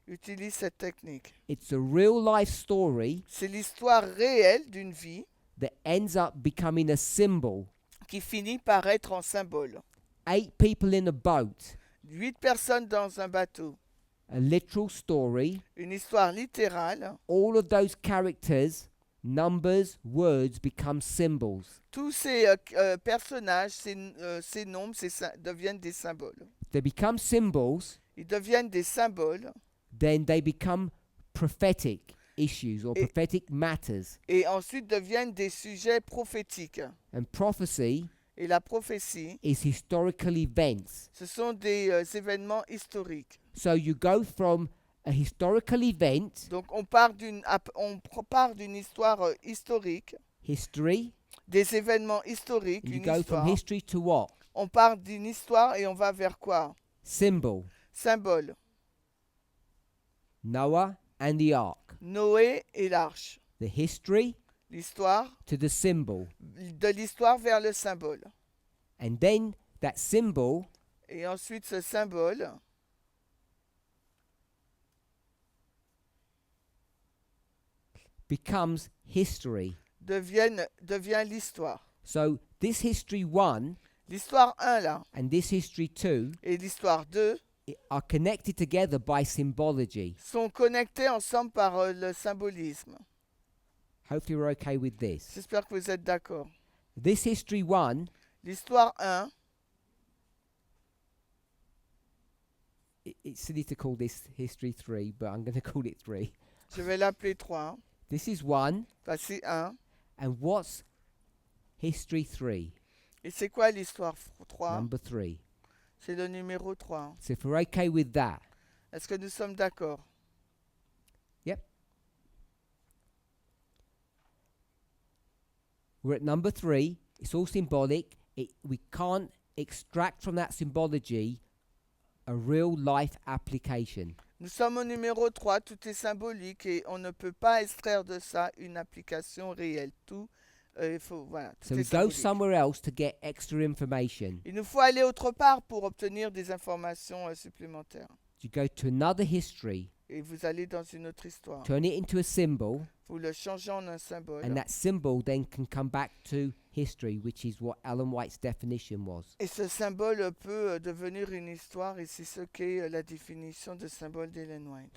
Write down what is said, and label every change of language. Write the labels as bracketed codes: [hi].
[fr] utilise cette technique. [en] It's a real life story [fr] C'est l'histoire réelle d'une vie [en] that ends up becoming a symbol. [fr] qui finit par être en symbole. [en] 8 people in a boat, [fr] 8 personnes dans un bateau. [en] a literal story. [fr] Une histoire littérale. [en] All of those characters, numbers, words become symbols. [fr] Tous ces personnages, ces nombres, deviennent des symboles. [en] They become symbols, [fr] Ils deviennent des symboles. [en] then they become prophetic issues or [fr] Et- [en] prophetic matters. [fr] et ensuite deviennent des sujets prophétiques. [en] And prophecy [fr] Et la prophétie, [en] is historical events. [fr] ce sont des événements historiques. [en] So you go from a historical event, [fr] Donc on part d'une histoire historique, [en] history, [fr] des événements historiques, [en] and you [fr] une [en] go [fr] histoire. [en] from history to what? [fr] On part d'une histoire et on va vers quoi? [en] Symbol. [fr] Symbole. [en] Noah and the ark. [fr] Noé et l'arche. [en] The history [fr] L'histoire, [en] to the symbol. [fr] de l'histoire vers le symbole. [en] And then that symbol [fr] Et ensuite ce symbole [en] becomes history. [fr] devient l'histoire. [en] So this history 1 [fr] L'histoire 1 là [en] and this history 2 [fr] et l'histoire 2 [en] are connected together by symbology. [fr] sont connectés ensemble par le symbolisme. [en] Hopefully we're okay with this. [fr] J'espère que vous êtes d'accord. [en] This history 1, [fr] L'histoire 1, [en] it's silly to call this history 3, but I'm going to call it 3. [fr] je vais l'appeler 3. [en] This is 1, [fr] Voici 1. [en] and what's history 3? [fr] Et c'est quoi l'histoire 3? [en] Number 3. [fr] C'est le numéro 3. [en] So if we're okay with that, [fr] Est-ce que nous sommes d'accord? [en] yep. We're at number 3. It's all symbolic. We can't extract from that symbology a real life application. [fr] Nous sommes au numéro 3, tout est symbolique et on ne peut pas extraire de ça une application réelle. Tout, voilà, tout [en] So [fr] est [en] we go [fr] symbolique. [en] somewhere else to get extra information. [fr] Il nous faut aller autre part pour obtenir des informations supplémentaires. [en] You go to another history, [fr] Et vous allez dans une autre histoire. [en] turn it into a symbol, [fr] Vous le changez en un symbole. [en] and that symbol then can come back to history, which is what Ellen White's definition was. [fr] Et ce symbole peut devenir une histoire et c'est ce qu'est la définition de symbole d'Ellen White.